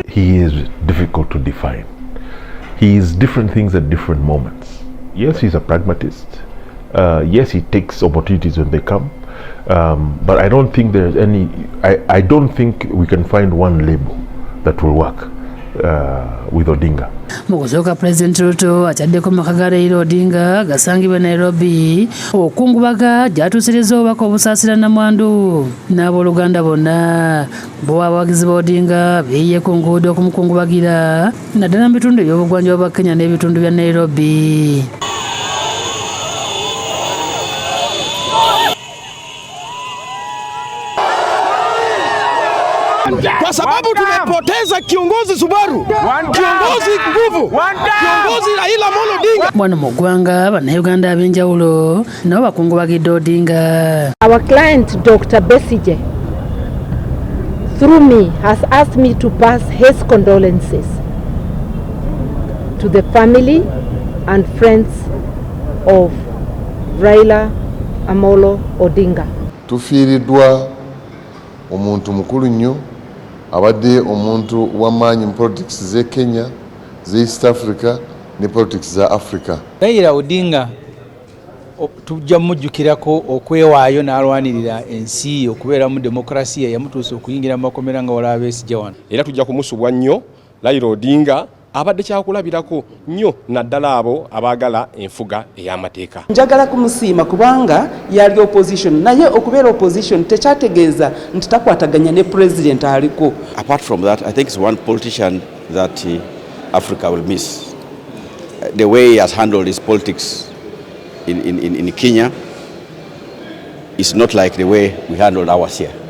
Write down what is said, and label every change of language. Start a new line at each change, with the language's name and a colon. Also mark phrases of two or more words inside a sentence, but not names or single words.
English: He is difficult to define. He is different things at different moments. Yes, he's a pragmatist. Yes, he takes opportunities when they come. But I don't think there's any, I don't think we can find one label that will work with Odinga.
Ganda: Mukuzoka President Ruto ataddeko maka ga Raila Odinga gasangibwa Nairobi okukungubaga gyatuusiriza obubaka obusaasira nnamwandu n'abooluganda bonna bo abawagizi ba Odinga beeyiye ku nguudo okumukungubagira naddala mu bitundu eby'obugwanjuba bwa Kenya n'ebitundu bya Nairobi.
Swahili: Kwa sababu tumepoteza kiongozi Subaru, kiongozi nguvu, kiongozi Raila Amolo Odinga.
Ganda: Bwana mu ggwanga bannayuganda ab'enjawulo nabo bakungubagidde Odinga.
English: Our client Dr. Besije through me, has asked me to pass his condolences to the family and friends of Raila Amolo Odinga.
Ganda: Tufiiriddwa omuntu mukulu nnyo abadde omuntu w'amaanyi mu politics z'e Kenya, z'e East Africa ne politics za Africa. Raila Odinga tujja mujjukirako okwewaayo n'alwanirira ensi okubeera mu demokrasiya yamutuusa okuyingira mu makomera nga wala abeesigye wano. Era tujja kumusubwa nnyo Raila Odinga abadde kyakulabirako nnyo naddala abo abaagala enfuga ey'amateeka. Njagala kumusiima kubanga yali opposition naye okubeera opposition tekyategeeza nti takwataganya ne president aliko.
English: Apart from that, I think it's one politician that Africa will miss. The way he has handled his politics in Kenya is not like the way we handled ours here.